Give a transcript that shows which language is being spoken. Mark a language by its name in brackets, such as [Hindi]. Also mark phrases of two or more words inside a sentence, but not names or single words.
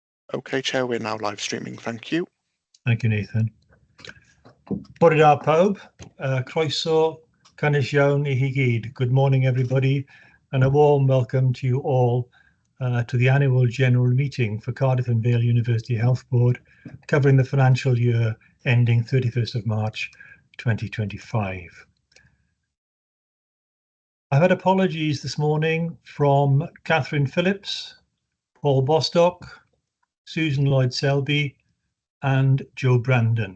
[English] Okay, Chair, we're now live streaming. Thank you. Thank you, Nathan. [Welsh] Bore da pawb, croeso cynnes iawn I chi gyd. [English] Good morning, everybody, and a warm welcome to you all to the annual general meeting for Cardiff and Vale University Health Board, covering the financial year ending 31st of March 2025. I've had apologies this morning from Catherine Phillips, Paul Bostock, Susan Lloyd-Selby, and Joe Brandon.